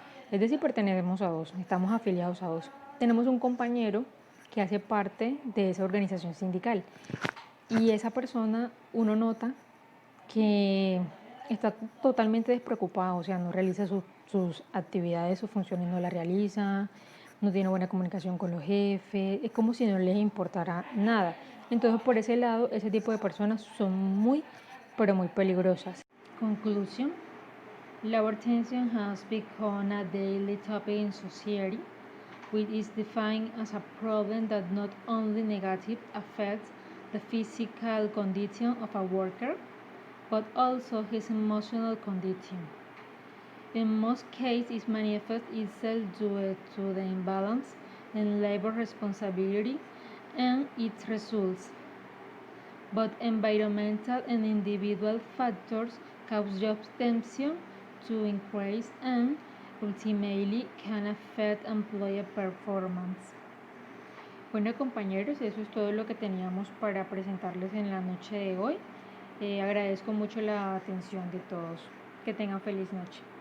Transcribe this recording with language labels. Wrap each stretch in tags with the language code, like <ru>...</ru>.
<es>Es decir, pertenecemos a 2, estamos afiliados a 2. Tenemos un compañero que hace parte de esa organización sindical, y esa persona, uno nota que está totalmente despreocupado, o sea, no realiza sus actividades, sus funciones no las realiza, no tiene buena comunicación con los jefes, es como si no les importara nada. Entonces, por ese lado, ese tipo de personas son muy, pero muy peligrosas.</es> <en>Conclusión: labor tension has become a daily topic in society, which is defined as a problem that not only negatively affects the physical condition of a worker, but also his emotional condition. In most cases, it manifests itself due to the imbalance in labor responsibility and its results. Both environmental and individual factors cause job tension to increase and ultimately can affect employee performance.</en> <es>Bueno, compañeros, eso es todo lo que teníamos para presentarles en la noche de hoy. Agradezco mucho la atención de todos. Que tengan feliz noche.</es>